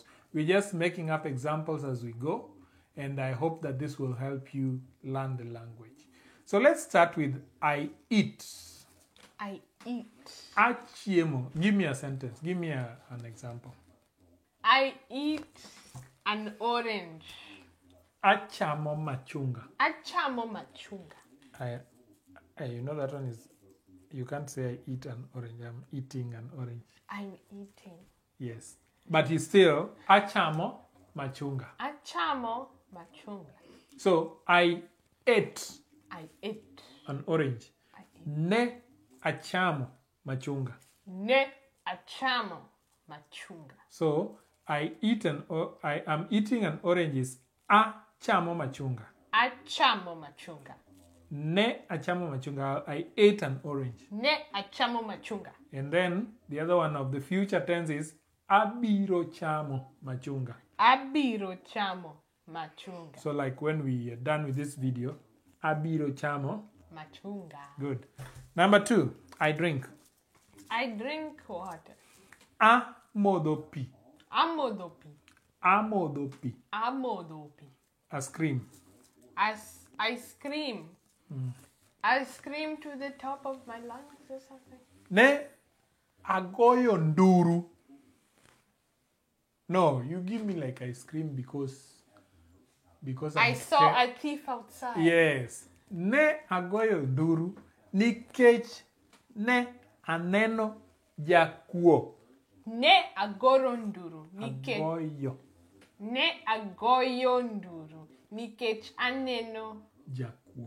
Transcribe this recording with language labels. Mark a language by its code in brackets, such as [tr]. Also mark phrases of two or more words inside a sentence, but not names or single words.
[en] We're just making up examples as we go, and I hope that this will help you learn the language. So let's start with I eat. I eat. Achiemo. Give me a sentence. Give me an example. I eat an orange. [luo] Achamo machunga. Achamo machunga. [en] You know that one is, you can't say I eat an orange. I'm eating an orange. I'm eating. Yes. But it's still [luo] achamo machunga. Achamo machunga. [en] So I ate. I ate an orange. I ate. [luo] Ne achamo machunga. Ne achamo machunga. [en] So I am eating an orange is [luo] achamo machunga. Achamo machunga. Ne achamo machunga. [en] I ate an orange. [luo] Ne achamo machunga. And then the other one of the future tense is abiro chamo machunga. Abiro chamo machunga. [en] So like when we are done with this video, [luo] abiro chamo machunga. [en] Good. Number 2, I drink. I drink water. [luo] Amodopi. Amodopi. Amodopi. Amodopi. [en] I scream. I scream. I scream to the top of my lungs or something. [luo] Ne agoyo nduru. [en] No, you give me like I scream because I saw a thief outside. Yes. [luo] Ne agoyo nduru nikech ne aneno jakuo. Ne agoro nduru nikech agoyo. Ne agoyo nduru nikech aneno jakuo.